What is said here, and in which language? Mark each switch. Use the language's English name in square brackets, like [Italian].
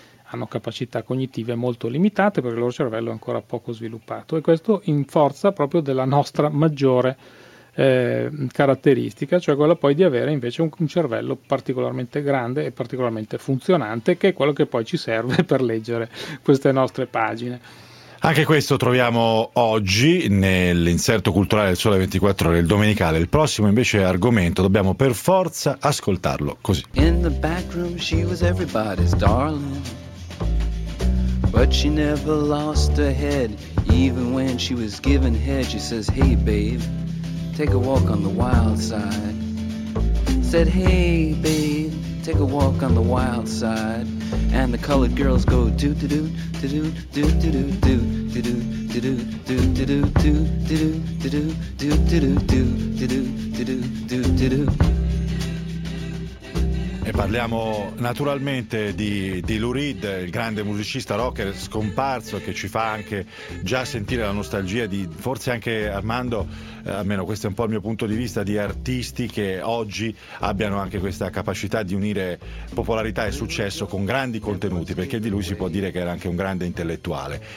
[Italian] hanno capacità cognitive molto limitate perché il loro cervello è ancora poco sviluppato, e questo in forza proprio della nostra maggiore caratteristica, cioè quella poi di avere invece un cervello particolarmente grande e particolarmente funzionante, che è quello che poi ci serve per leggere queste nostre pagine. Anche questo troviamo oggi nell'inserto culturale del Sole 24 Ore, il domenicale. Il prossimo invece argomento dobbiamo per forza ascoltarlo così. [English] In the back room she was everybody's darling, but she never lost her head. Even when she was given head, she says, hey babe, take a walk on the wild side. Said, hey babe, take a walk on the wild side. And the colored girls go do do do do do do do do do do do do do do do do do do do do do do do do do do do do do do do do. [Italian] E parliamo naturalmente di Lou Reed, il grande musicista rocker scomparso, che ci fa anche già sentire la nostalgia di, forse anche Armando, almeno questo è un po' il mio punto di vista, di artisti che oggi abbiano anche questa capacità di unire popolarità e successo con grandi contenuti, perché di lui si può dire che era anche un grande intellettuale.